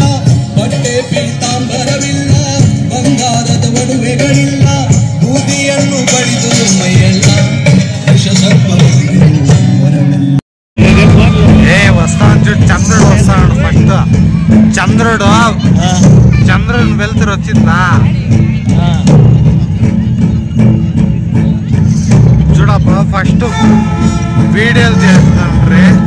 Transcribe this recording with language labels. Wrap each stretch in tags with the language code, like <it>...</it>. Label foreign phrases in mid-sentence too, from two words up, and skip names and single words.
<kn>ಬಟ್ಟೆ ಪೀತಾಂಬರವಿಲ್ಲ, ಬಂಗಾರದ ಒಡವೆಗಳಿಲ್ಲ. ಬೂದಿಯನ್ನು ಬಡಿದು ಮೈಯೆಲ್ಲ ವಿಷ ಸರ್ಪ.</kn> <te>వస్తాను చూడు, చంద్రుడు వస్తాడు. ఫస్ట్ చంద్రుడు వెళ్తురు వచ్చిందా చూడప్ప. ఫస్ట్ వీడియోలు చేస్తాను.</te>